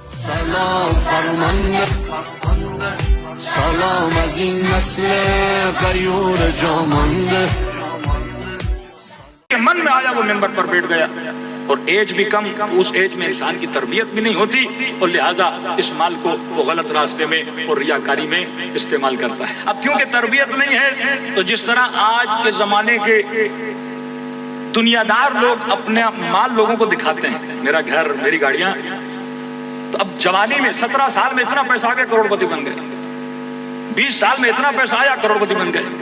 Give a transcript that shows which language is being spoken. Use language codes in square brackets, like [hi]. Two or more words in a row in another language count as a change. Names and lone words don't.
[fa] سلام فرمانده سلام از این نسل غیور جامانده [ur] کہ من میں آیا وہ منبر پر بیٹھ گیا، اور ایج بھی کم، اس ایج میں انسان کی تربیت بھی نہیں ہوتی، اور لہذا اس مال کو وہ غلط راستے میں اور ریاکاری میں استعمال کرتا ہے۔ اب کیونکہ تربیت نہیں ہے تو جس طرح آج کے زمانے کے دنیا دار لوگ اپنے مال لوگوں کو دکھاتے ہیں، میرا گھر، میری گاڑیاں، تو اب جوانی میں 17 سال میں اتنا پیسہ آ گیا کروڑ پتی بن گئے، 20 سال میں اتنا پیسہ آیا کروڑ پتی بن گئے۔